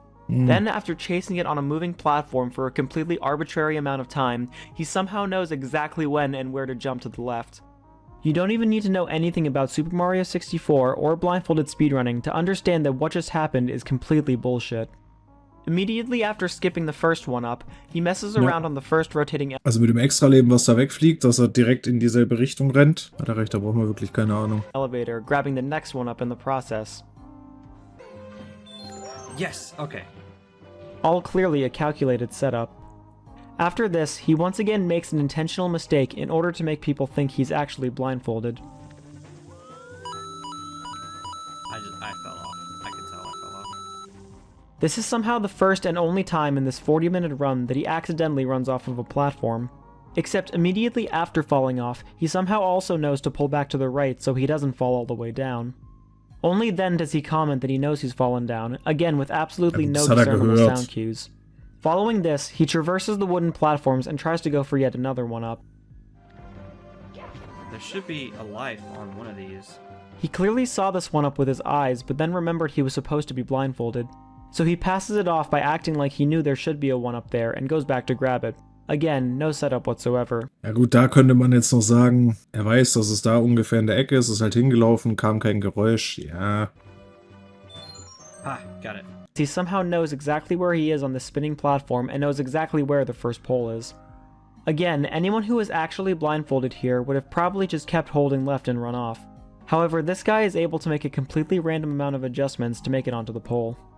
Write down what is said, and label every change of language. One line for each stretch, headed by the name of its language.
English: Then, after chasing it on a moving platform for a completely arbitrary amount of time, he somehow knows exactly when and where to jump to the left. You don't even need to know anything about Super Mario 64 or blindfolded speedrunning to understand that what just happened is completely bullshit. Immediately after skipping the first 1-up, he messes around on the first rotating
German: Also mit dem Extraleben, was da wegfliegt, dass er direkt in dieselbe Richtung rennt. Hat er recht, da brauchen wir wirklich keine Ahnung.
English: elevator, grabbing the next 1-up in the process. Yes, okay. All clearly a calculated setup. After this, he once again makes an intentional mistake in order to make people think he's actually blindfolded. I fell off. I can tell I fell off. This is somehow the first and only time in this 40-minute run that he accidentally runs off of a platform. Except immediately after falling off, he somehow also knows to pull back to the right so he doesn't fall all the way down. Only then does he comment that he knows he's fallen down, again with absolutely no discernible sound cues. Following this, he traverses the wooden platforms and tries to go for yet another 1-up. There should be a life on one of these. He clearly saw this 1-up with his eyes, but then remembered he was supposed to be blindfolded. So he passes it off by acting like he knew there should be a 1-up there and goes back to grab it. Again, no setup whatsoever.
German: Ja gut, da könnte man jetzt noch sagen, er weiß, dass es da ungefähr in der Ecke ist halt hingelaufen, kam kein Geräusch, ja.
English: Ah, got it. He somehow knows exactly where he is on the spinning platform and knows exactly where the first pole is. Again, anyone who is actually blindfolded here would have probably just kept holding left and run off. However, this guy is able to make a completely random amount of adjustments to make it onto the pole.